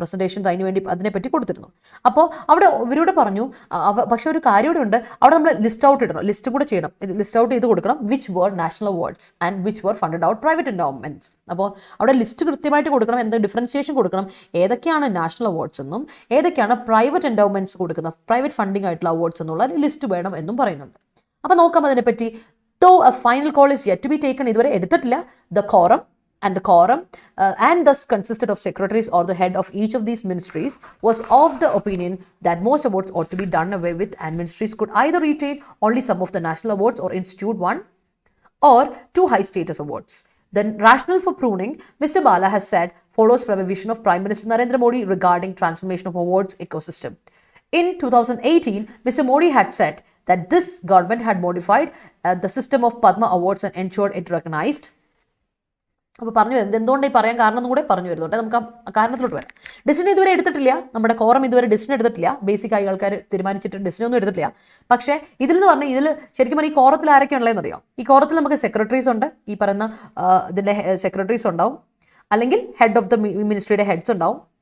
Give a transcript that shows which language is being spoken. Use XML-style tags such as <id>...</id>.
<ml>Presentations അതിനുവേണ്ടി അതിനെപ്പറ്റി കൊടുത്തിരുന്നു. അപ്പോൾ അവിടെ ഇവരോട് പറഞ്ഞു, പക്ഷേ ഒരു കാര്യം കൂടെ ഉണ്ട്, അവിടെ നമ്മൾ ലിസ്റ്റ് ഔട്ട് ഇടണം, ലിസ്റ്റ് കൂടെ ചെയ്യണം, ലിസ്റ്റ് ഔട്ട് ചെയ്ത് കൊടുക്കണം</ml> <en>Which were national awards and which were funded out private endowments.</en> <ml>അപ്പോൾ അവിടെ ലിസ്റ്റ് കൃത്യമായിട്ട് കൊടുക്കണം, എന്ത് ഡിഫറൻസിയേഷൻ കൊടുക്കണം, ഏതൊക്കെയാണ് നാഷണൽ അവാർഡ്സ് എന്നും ഏതൊക്കെയാണ് പ്രൈവറ്റ് എൻഡോവ്മെന്റ്സ് കൊടുക്കുന്ന പ്രൈവറ്റ് ഫണ്ടിങ് ആയിട്ടുള്ള അവാർഡ്സ് എന്നുള്ള ലിസ്റ്റ് വേണം എന്നും പറയുന്നുണ്ട്. അപ്പോൾ നോക്കാം അതിനെപ്പറ്റി.</ml> <en>Though a final call is yet to be taken,</en> <ml>ഇതുവരെ എടുത്തിട്ടില്ല.</ml> <en>The quorum and thus consisted of secretaries or the head of each of these ministries was of the opinion that most awards ought to be done away with and ministries could either retain only some of the national awards or institute one or two high status awards. The rationale for pruning, Mr. Bala has said, follows from a vision of Prime Minister Narendra Modi regarding transformation of awards ecosystem. In 2018, Mr. Modi had said that this government had modified the system of Padma Awards and ensured it recognized</en> <ml>അപ്പോൾ പറഞ്ഞു വരുന്നത് എന്തുകൊണ്ടാണ് ഈ പറയാൻ കാരണം എന്നും കൂടെ പറഞ്ഞു വരുന്നുണ്ട്. നമുക്ക് ആ കാരണത്തിലോട്ട് വരാം. ഡിസിഷൻ ഇതുവരെ എടുത്തിട്ടില്ല, നമ്മുടെ കോറം ഇതുവരെ ഡിസിഷൻ എടുത്തിട്ടില്ല, ബേസിക് ആയി ആൾക്കാർ തീരുമാനിച്ചിട്ട് ഡിസിഷൻ ഒന്നും എടുത്തിട്ടില്ല. പക്ഷേ ഇതിൽ നിന്ന് പറഞ്ഞാൽ ഇതിൽ ശരിക്കും പറഞ്ഞാൽ ഈ കോറത്തിൽ ആരൊക്കെ ഉള്ളതെന്ന് അറിയാം. ഈ കോറത്തിൽ നമുക്ക് സെക്രട്ടറീസ് ഉണ്ട്, ഈ പറയുന്ന ഇതിൻ്റെ സെക്രട്ടറീസ് ഉണ്ടാവും, അല്ലെങ്കിൽ ഹെഡ് ഓഫ് ദ മിനിസ്ട്രിയുടെ ഹെഡ്സ് ഉണ്ടാവും.</ml>